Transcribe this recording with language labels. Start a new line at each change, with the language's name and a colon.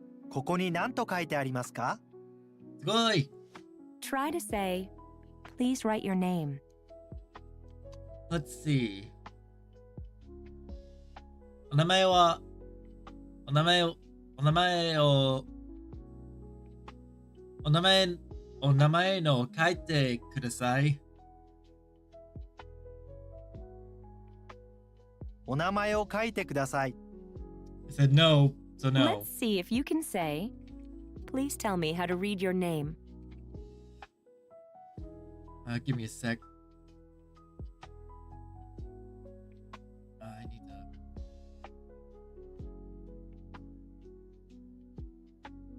Japanese: ここに何と書いてありますか？すごい。
English: Try to say, please write your name. Let's see.
Japanese: お名前を書いてください。お名前を書いてください。
English: I said no, so no. Let's see if you can say, please tell me how to read your name. Give me a sec. I need to.